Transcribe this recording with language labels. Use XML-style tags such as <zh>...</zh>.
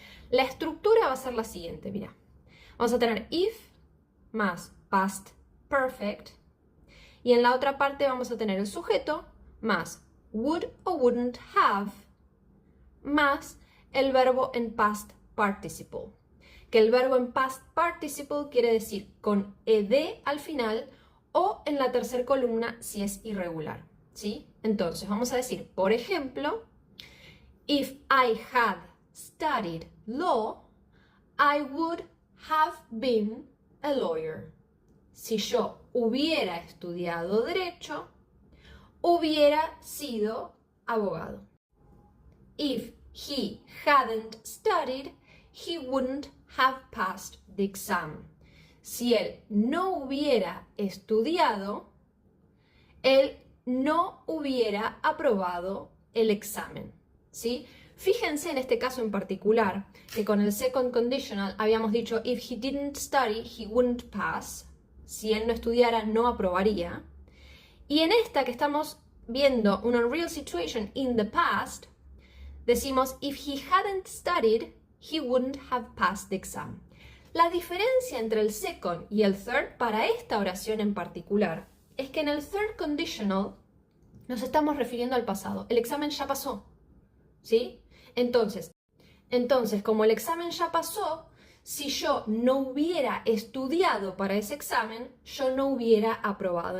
<es>La estructura va a ser la siguiente, mira. Vamos a tener if más past perfect y en la otra parte vamos a tener el sujeto más would o wouldn't have más el verbo en past participle. Que el verbo en past participle quiere decir con ed al final o en la tercera columna si es irregular, ¿sí? Entonces vamos a decir, por ejemplo,</es> <en>if I had studied law, I would have been a lawyer.</en> <es>Si yo hubiera estudiado Derecho, hubiera sido abogado.</es> <en>If he hadn't studied, he wouldn't have passed the exam.</en> <es>Si él no hubiera estudiado, él no hubiera aprobado el examen, ¿sí? Fíjense en este caso en particular que con el second conditional habíamos dicho</es> <en>if he didn't study, he wouldn't pass.</en> <es>Si él no estudiara, no aprobaría. Y en esta que estamos viendo una</es> <en>unreal situation in the past,</en> <es>decimos</es> <en>if he hadn't studied, he wouldn't have passed the exam.</en> <es>La diferencia entre el second y el third para esta oración en particular es que en el third conditional nos estamos refiriendo al pasado. El examen ya pasó, ¿sí? Entonces, como el examen ya pasó, si yo no hubiera estudiado para ese examen, yo no hubiera aprobado.</es>